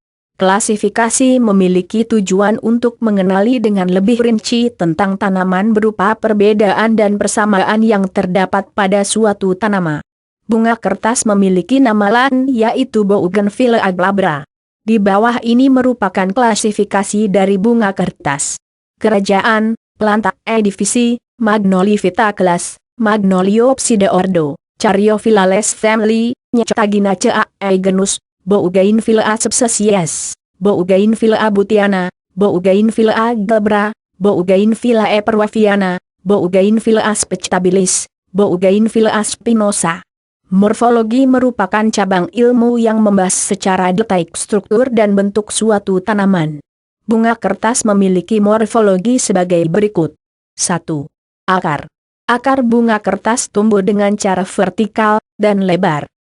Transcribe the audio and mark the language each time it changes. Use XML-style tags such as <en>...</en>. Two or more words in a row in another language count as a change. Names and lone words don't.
<id>Klasifikasi memiliki tujuan untuk mengenali dengan lebih rinci tentang tanaman berupa perbedaan dan persamaan yang terdapat pada suatu tanaman. Bunga kertas memiliki nama lain yaitu Bougainvillea glabra. Di bawah ini merupakan klasifikasi dari bunga kertas. Kerajaan, Planta, Divisi, Magnolifita class, Magnoliopsida ordo, Caryophyllales family, Nyctaginaceae genus, Bougainvillea subspecies, Bougainvillea butiana, Bougainvillea glabra, Bougainvillea peruviana, Bougainvillea spectabilis, Bougainvillea spinosa. Morfologi merupakan cabang ilmu yang membahas secara detail struktur dan bentuk suatu tanaman. Bunga kertas memiliki morfologi sebagai berikut. 1. Akar. Akar bunga kertas tumbuh dengan cara vertikal dan lebar.</id>